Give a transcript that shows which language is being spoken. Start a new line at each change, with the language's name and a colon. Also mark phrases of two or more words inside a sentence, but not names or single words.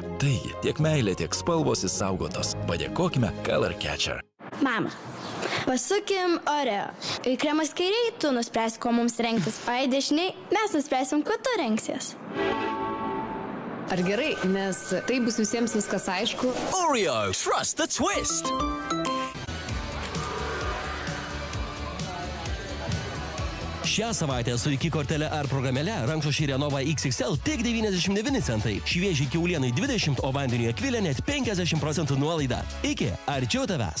Lithuanian: Taigi, tiek meilė, tiek spalvos įsaugotos. Padėkokime Color Catcher. Mama, pasukim Oreo. Kai kremas kairiai, tu nuspręsi, ko mums rengtis, o jei dešiniai, mes nuspręsim, ko tu rengsies. Ar gerai, nes tai bus visiems viskas aišku?
English: Oreo, trust the twist!
Lithuanian: Šią savaitę su iki kortelė ar programėle rankšluosčiai Renova XXL tik 99 centai. Šviežiai kiaulienai 20, o vandeniui Akvilė net 50% nuolaida. Iki arčiau tavęs.